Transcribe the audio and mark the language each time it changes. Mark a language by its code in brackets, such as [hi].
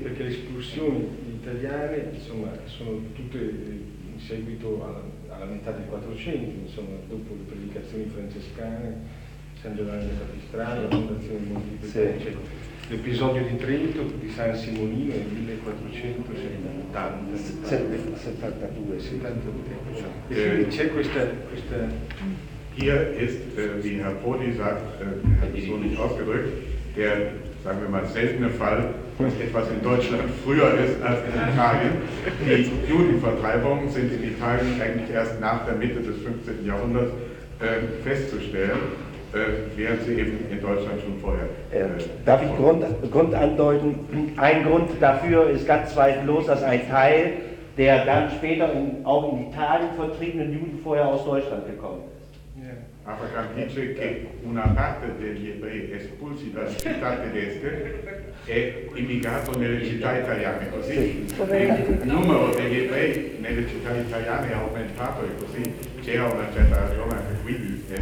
[it] Perché le espulsioni italiane, insomma, sono tutte in seguito alla metà del 400, insomma, dopo le predicazioni francescane, San Giovanni Capistrano, la fondazione di Monti Pecce. L'episodio di Trento, di San Simonino, nel 1472. C'è questa... [de] Hier ist, wie Herr Poli sagt, hat es so nicht ausgedrückt, der, sagen wir mal, seltene Fall, etwas in Deutschland früher ist als in Italien. Die Judenvertreibungen sind in Italien eigentlich erst nach der Mitte des 15. Jahrhunderts festzustellen. Wären sie eben in Deutschland schon vorher. Darf ich Grund andeuten? Ein Grund dafür ist ganz zweifellos, dass ein Teil der dann später auch in Italien vertriebenen Juden vorher aus Deutschland gekommen ist. Aber dann [it] dice che una parte degli ebrei espulsi dalle città tedesche è immigrato nelle città italiane, così il numero degli ebrei nelle città italiane è aumentato e così c'era una certa ragione anche qui.